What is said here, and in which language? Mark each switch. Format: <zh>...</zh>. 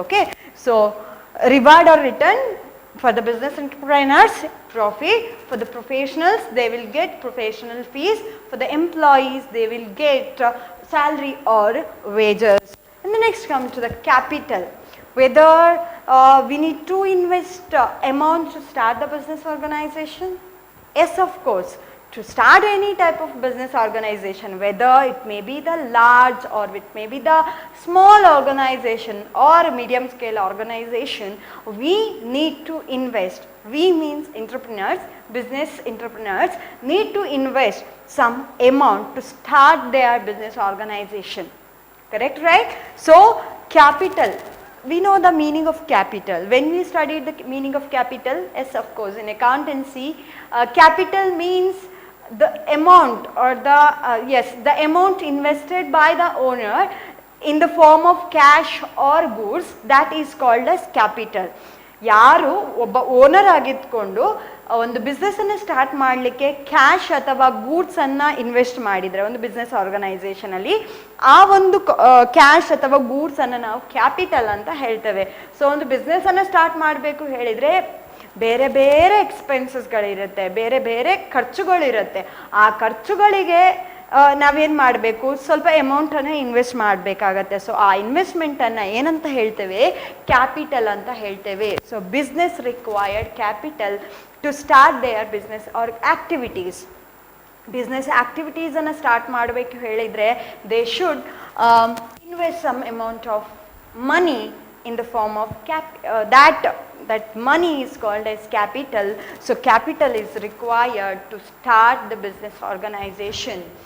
<en>Okay, so reward or return for the business entrepreneurs, profit. For the professionals they will get professional fees. For the employees they will get salary or wages. And the next comes to the capital. Whether we need to invest amount to start the business organization? Yes, of course. To start any type of business organization, whether it may be the large or it may be the small organization or medium scale organization, we need to invest. We means entrepreneurs, business entrepreneurs need to invest some amount to start their business organization. Correct, right? So capital. We know the meaning of capital. When we studied the meaning of capital, yes, of course, in accountancy, capital means the amount or the amount invested by the owner in the form of cash or goods, that is called as capital.</en> <kn>ಯಾರು ಒಬ್ಬ owner ಆಗಿದ್ಕೊಂಡು ಒಂದು ಬಿಸ್ನೆಸ್ಸನ್ನು start ಮಾಡಲಿಕ್ಕೆ cash ಅಥವಾ ಗೂಡ್ಸನ್ನು invest ಮಾಡಿದರೆ ಒಂದು business ಆರ್ಗನೈಸೇಷನಲ್ಲಿ, ಆ ಒಂದು cash ಅಥವಾ ಗೂಡ್ಸನ್ನು ನಾವು ಕ್ಯಾಪಿಟಲ್ ಅಂತ ಹೇಳ್ತೇವೆ. ಸೊ ಒಂದು ಬಿಸ್ನೆಸ್ಸನ್ನು ಸ್ಟಾರ್ಟ್ ಮಾಡಬೇಕು ಹೇಳಿದರೆ ಬೇರೆ ಬೇರೆ ಎಕ್ಸ್ಪೆನ್ಸಸ್ಗಳಿರುತ್ತೆ, ಬೇರೆ ಬೇರೆ ಖರ್ಚುಗಳಿರುತ್ತೆ. ಆ ಖರ್ಚುಗಳಿಗೆ ನಾವೇನು ಮಾಡಬೇಕು, ಸ್ವಲ್ಪ ಅಮೌಂಟನ್ನು ಇನ್ವೆಸ್ಟ್ ಮಾಡಬೇಕಾಗತ್ತೆ. ಸೊ ಆ ಇನ್ವೆಸ್ಟ್ಮೆಂಟನ್ನು ಏನಂತ ಹೇಳ್ತೇವೆ, ಕ್ಯಾಪಿಟಲ್ ಅಂತ ಹೇಳ್ತೇವೆ.</kn> <en>So business required capital to start their business or activities.</en> <kn>Business ಆ್ಯಕ್ಟಿವಿಟೀಸನ್ನು start ಮಾಡಬೇಕು ಹೇಳಿದರೆ</kn> <en>They should invest some amount of money in the form of that money is called as capital. So capital is required to start the business organization.</en>